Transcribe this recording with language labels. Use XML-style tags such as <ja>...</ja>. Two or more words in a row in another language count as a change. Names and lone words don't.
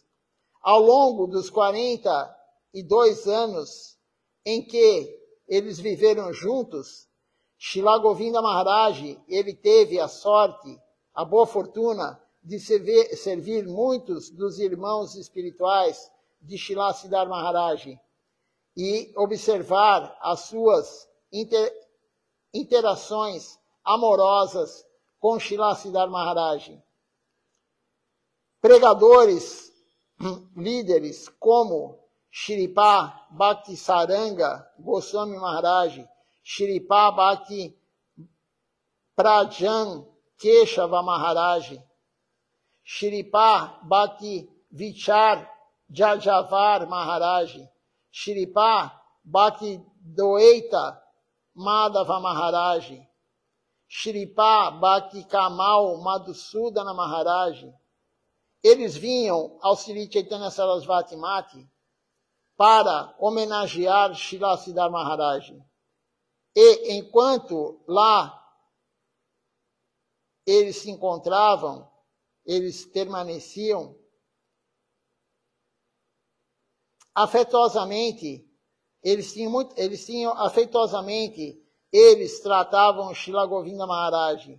<pt>Ao longo dos 42 anos em que eles viveram juntos, Srila Govinda Maharaj, ele teve a sorte, a boa fortuna de servir muitos dos irmãos espirituais de Srila Siddhartha Maharaj e observar as suas interações amorosas com Srila Siddhartha Maharaj. Pregadores, líderes como Shripa Bhakti Saranga Goswami Maharaj, Shripa Bhakti Prajan Keshava Maharaj, Shripa Bhakti Vichar Jajavar Maharaj, Shripa Bhakti Doeita Madhava Maharaj, Shripa Bhakti Kamal Madhusudana Maharaj. Eles vinham ao Sri Chaitanya Sarasvati Mati para homenagear Srila Siddhartha Maharaj. E enquanto lá eles se encontravam, eles permaneciam afetuosamente, eles tratavam Srila Govinda Maharaj.</pt>